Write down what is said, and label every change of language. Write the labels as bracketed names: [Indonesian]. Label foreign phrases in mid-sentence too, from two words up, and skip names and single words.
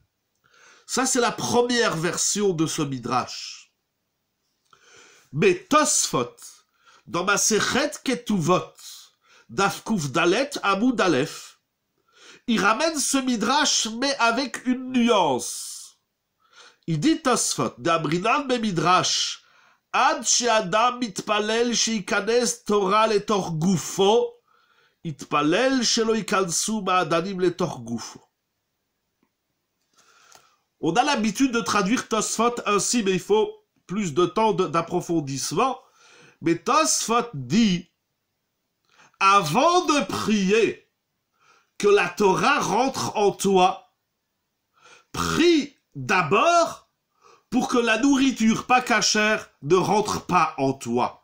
[French] Ça, c'est la première version de ce midrash. Mais Tosfot, dans ma Sechet Ketuvot, [Hebrew] דף קוף דלת עמוד אלף, [French] il ramène ce midrash, mais avec une nuance. Il dit [Hebrew] Tosfot, דאמרינן במדרש עד שאדם מתפלל שיכנס תורה לתוך גופו יתפלל שלא יכנסו מעדנים לתוך גופו. [French] On a l'habitude de traduire Tosfot ainsi, mais il faut plus de temps d'approfondissement. Mais Tosfot dit, avant de prier que la Torah rentre en toi, prie d'abord pour que la nourriture pas cachère ne rentre pas en toi.